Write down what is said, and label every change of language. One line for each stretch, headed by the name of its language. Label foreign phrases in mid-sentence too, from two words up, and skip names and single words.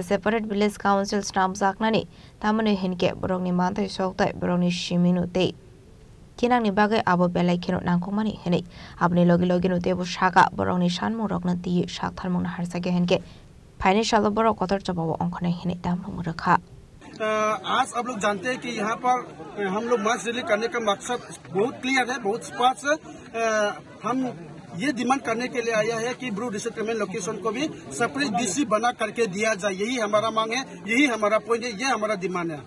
English: Separate Village Council
Kok Borok: Wngnai ni Tamani Hunkhe Bohrok ni Mantai Soktai Bohrok ni Shiminu te Kinang ni bagai abo belai kino nangkongmani hini abni logi no tebu Rwkha Bohrok ni Sanmungrok na ti sak tharmung na Rwkha Hunkhe Phainai salo Bohrok Kotor Chobao Wngnai hini Damrokmung Rwkha
Hindi: आज आप लोग जानते हैं कि यहाँ पर हम लोग मास रैली करने का मकसद बहुत क्लियर है, बहुत स्पष्ट है। हम ये डिमांड करने के लिए आया है कि ब्रू
English: resettlement location
Hindi: को भी
English: separate BC
Hindi: बना करके दिया जाए। यही हमारा मांग है, यही हमारा पॉइंट है, ये हमारा डिमांड है।